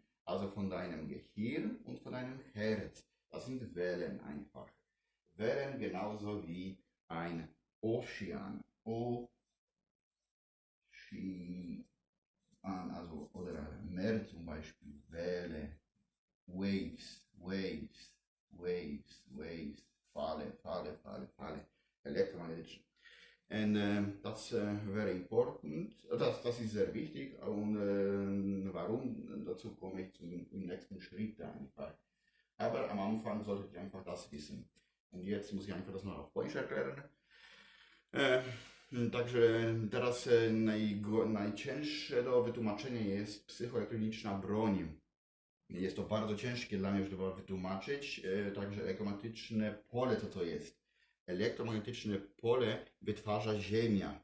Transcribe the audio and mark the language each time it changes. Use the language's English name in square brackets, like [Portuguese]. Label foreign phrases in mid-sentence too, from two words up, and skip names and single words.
[German] Also von deinem Gehirn und von deinem Herz. Das sind Wellen einfach. Wellen genauso wie ein Ozean. Also, oder Meer zum Beispiel. Welle. [English] Waves, waves, waves, waves, Falle, electromagnetic. And that's very important. [German] Das ist sehr wichtig und warum? Dazu komme ich im nächsten Schritt einfach. Aber am Anfang solltet ihr einfach das wissen. Und jetzt muss ich einfach das noch auf Polnisch erklären. [Polish] Także teraz najcięższe do wytłumaczenia jest psychoelektroniczna broń. Jest to bardzo ciężkie dla mnie, żeby wytłumaczyć. Także elektromagnetyczne pole, co to jest? Elektromagnetyczne pole wytwarza Ziemia.